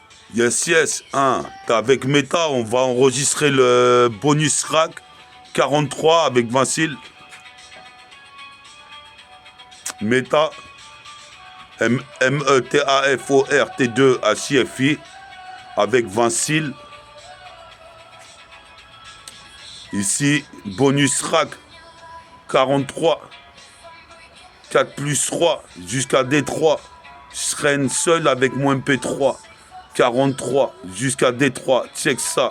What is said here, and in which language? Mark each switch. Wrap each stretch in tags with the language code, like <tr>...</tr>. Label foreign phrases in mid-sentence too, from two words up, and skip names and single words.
<en>Yes, yes.</en> <fr>Avec Meta, on va enregistrer le bonus rack 43 avec Vincile. Meta. M-E-T-A-F-O-R-T-2-H-I-F-I. Avec Vincile. Ici, bonus rack 43. 4 plus 3 jusqu'à D3. Je serai seul avec mon MP3. 43 jusqu'à D3. Check ça.</fr>